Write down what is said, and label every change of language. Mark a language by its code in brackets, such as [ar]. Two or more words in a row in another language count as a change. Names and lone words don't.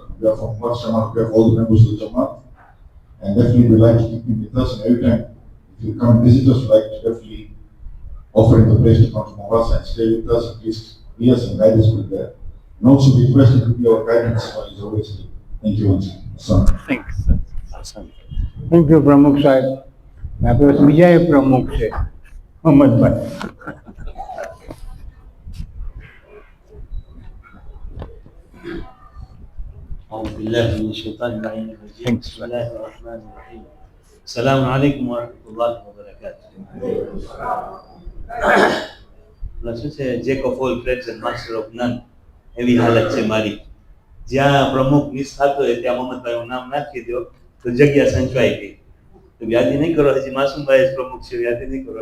[en] We are from Mombasa Jamaat, we have all the members of the Jamaat, and definitely we like to keep him with us, and every time if you come and visit us, we like to definitely offer him the place to come to Mombasa and stay with us, at least be us and guide us with that. And also be present to be our guidance while he's always here. Thank you once again. thank you [gu] પ્રમુખ સાહેબ. આપણે બીજા એક પ્રમુખ છે અહમદભાઈ. [ar] أعوذ بالله من الشيطان اللعين الرجيم. بسم الله الرحمن الرحيم. السلام عليكم ورحمة الله وبركاته. [gu] શું છે, [en] jack of all trades and master of none, [gu] એવી હાલત છે મારી. જ્યાં પ્રમુખ મિસ થતો હોય ત્યાં મોહમ્મદભાઈનું નામ નાખી દો તો જગ્યા સંચવાઈ ગઈ. તો વ્યાધિ નહીં કરો, હજી માસુમભાઈ જ પ્રમુખ છે, વ્યાધિ નહીં કરો.